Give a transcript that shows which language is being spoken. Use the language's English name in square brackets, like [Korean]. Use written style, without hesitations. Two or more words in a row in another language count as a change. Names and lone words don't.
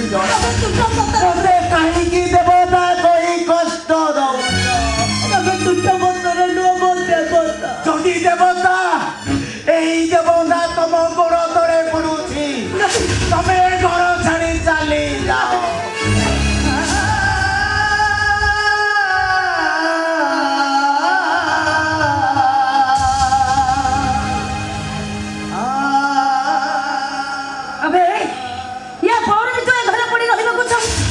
[Odia] ତମେ ତୁଠ ପଥର, ମତେ କାହିଁକି ଦେବତା କହି କଷ୍ଟ ଦଉଛ? ତମେ ତୁଠ ପଥର ନୁହଁ, ମୋ ଦେବତା। ଯଦି ଦେବତା ଏଇ ଦେବତା ତମ ଗୋଡ଼ ତଳେ ପଡୁଛି, ତମେ ଘର ଛାଡ଼ି ଚାଲି ଯାଅ। [Hindi] अबे या पर भी तो ए घर पड़ी रहबा चाहू।